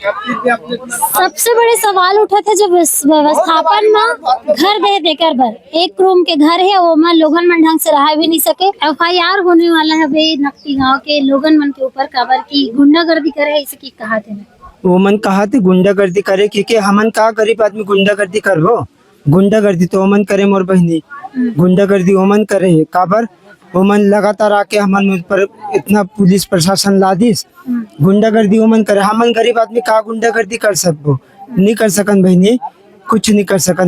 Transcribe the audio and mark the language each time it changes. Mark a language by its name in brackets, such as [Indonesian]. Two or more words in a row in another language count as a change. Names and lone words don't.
[Chhattisgarhi] सबसे बड़े सवाल उठाते जो व्यवस्थापन में घर दे देकर बर एक रूम के घर है वो मन लोगन मन ढंग से रह भी नहीं सके। FIR होने वाला है भाई नकटी गांव के लोगन मन के ऊपर काबर की गुंडागर्दी करे ऐसे की कहा थे वो मन कहा थे गुंडागर्दी करे क्योंकि हमन का गरीब आदमी गुंडागर्दी करबो। गुंडागर्दी तो ओमन करे मोर बहनी, गुंडागर्दी ओमन करे काबर ओमन लगातार आके हमन पर इतना पुलिस प्रशासन ला दिस गुंडागर्दी ओमन करे। हमन गरीब आदमी का गुंडागर्दी कर सकबो, नहीं कर सकन बहनी, कुछ नहीं कर सकन।